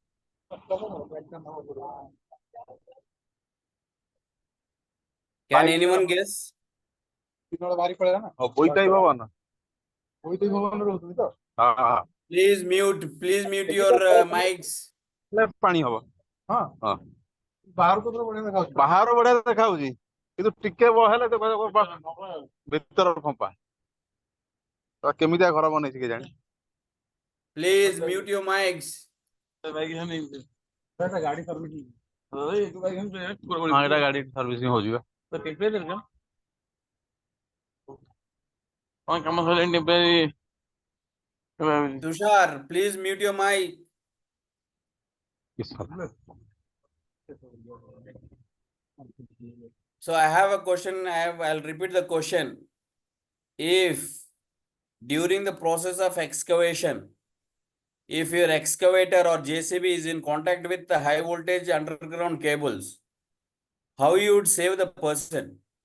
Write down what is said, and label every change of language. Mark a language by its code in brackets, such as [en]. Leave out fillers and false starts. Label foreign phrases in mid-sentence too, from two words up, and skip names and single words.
[en] Can anyone guess? Please mute your mics. [or] ବାହାର ବଢିଆ ଦେଖାଉଛି କିନ୍ତୁ ଟିକେ ହେଲେ ଭିତର ଫମ୍ପା କେମିତିଆ ଘର ବନେଇଛି କେଜାଣି [en] Please mute your mics. [or] ଗାଡି ସର୍ଭିସିଂ ଏଟା ଗାଡି ସର୍ଭିସିଂ ହଉଛି ବା କାମ ସରିଲାଣି ଏବେ [en] Tushar, please mute your mic. So I have a question. I'll repeat the question. If during the process of excavation, if your excavator or JCB is in contact with the high voltage underground cables, how you would save the person?